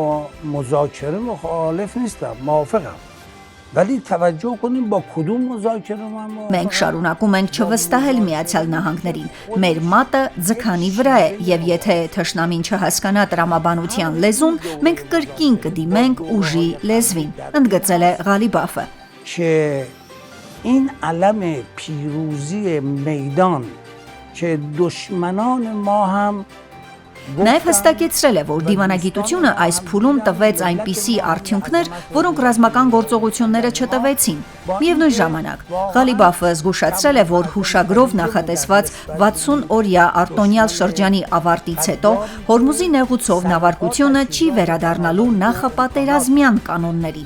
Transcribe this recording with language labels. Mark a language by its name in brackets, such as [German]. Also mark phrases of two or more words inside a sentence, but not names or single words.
[Armenian] Մենք շարունակում ենք չվստահել Միացյալ Նահանգներին։ Մեր մատը ձգանի վրա է եւ եթե թշնամին չհասկանա տրամաբանության լեզուն, մենք կրկին կդիմենք ուժի լեզվին, ընդգծել է Ղալիբաֆը։ [Persian] این علم پیروزی میدان که دشمنان ما هم [Armenian] Նաև հստակեցրել է, որ դիվանագիտությունը այս փուլում տվեց այնպիսի արդյունքներ, որոնք ռազմական գործողությունները չտվեցին։ Միևնույն ժամանակ, Ղալիբաֆը զգուշացրել է, որ հուշագրով նախատեսված 60 օրյա արտոնյալ շրջանի ավարտից հետո Հորմուզի նեղուցով նավարկությունը չի վերադառնալու նախապատերազմյան կանոններին։